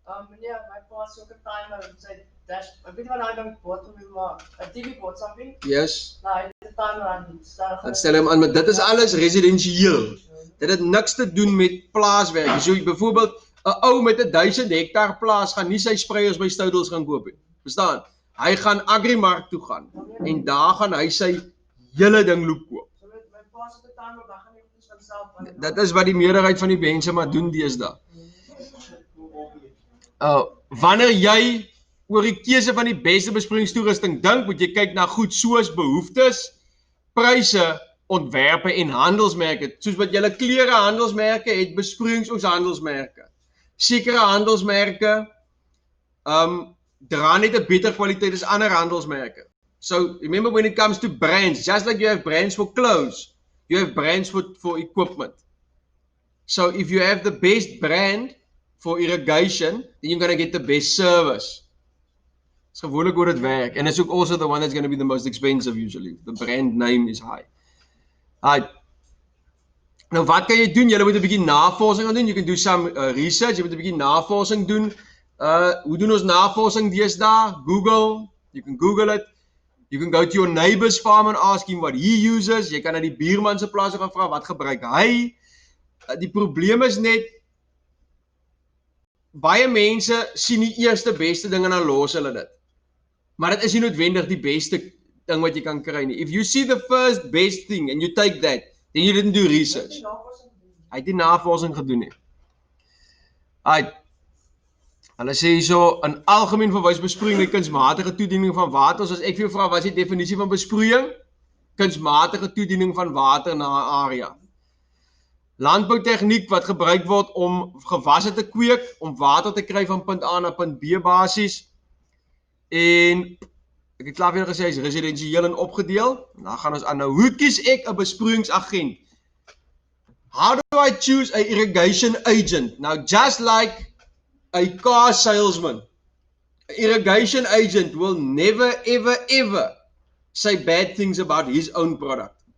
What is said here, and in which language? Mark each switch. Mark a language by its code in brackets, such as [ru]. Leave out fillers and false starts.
[af] Meneer, my pa is ook 'n timer, sy dash, ek weet nie wat hy dan bottom wil maar 'n TV bot something. [en] Yes. [af] Nou, hy het 'n timer aan. Dan stel hom aan, maar dit is alles residensieel. Dit het niks te doen met plaaswerk. So byvoorbeeld 'n ou met 1000 hektaar plaas gaan nie sy spreiers by Stodels gaan koop nie. Verstaan? Hy gaan Agrimark toe gaan en daar gaan hy sy hele ding loop koop. So met my pa se timer dan gaan hy goed van self. Dit is wat die meerderheid van die mense maar doen deesdae. Wanneer jy oor die keuse van die beste besproeiingstoerusting dink, moet jy kyk na goed soos behoeftes, pryse, ontwerpe en handelsmerke. Soos wat julle klere handelsmerke het, besproeiings ook handelsmerke. Sekere handelsmerke dra net 'n beter kwaliteit as ander handelsmerke. [en] So remember, when it comes to brands, just like you have brands for clothes, you have brands for equipment. So if you have the best brand for irrigation, then you're going to get the best service. It's [af] gewoonlik hoe dit werk. [en] And it's also the one that's going to be the most expensive usually. The brand name is high. Right. [af] Nou wat kan jy doen? Jy moet 'n bietjie navorsing doen. [en] You can do some research. [af] Jy moet 'n bietjie navorsing doen. Hoe doen ons navorsing deesdae? Google. [en] You can Google it. You can go to your neighbor's farm and ask him what he uses. [af] Jy kan na die buurman se plaas gaan vra wat gebruik hy. Die probleem is net baie mense sien die eerste beste ding en dan los hulle dit. Maar dit is nie noodwendig die beste ding wat jy kan kry nie. [en] If you see the first best thing and you take that, then you didn't do research. [af] Hy het nie navorsing gedoen nie. Hulle sê hierso, in algemeen verwys besproeiing die kunsmatige toediening van water. As ek vir jou vra, wat is die definisie van besproeiing? Kunsmatige toediening van water na 'n area. Landboutegniek wat gebruik word om gewasse te kweek, om water te kry van punt A na punt B basis. En ek het klaar vir julle gesê, hy is residensieel en opgedeel. Dan gaan ons aan nou, hoe kies ek 'n besproeiingsagent? [en] How do I choose a irrigation agent? Now, just like a car salesman, Irrigation agent will never, ever, ever say bad things about his own product.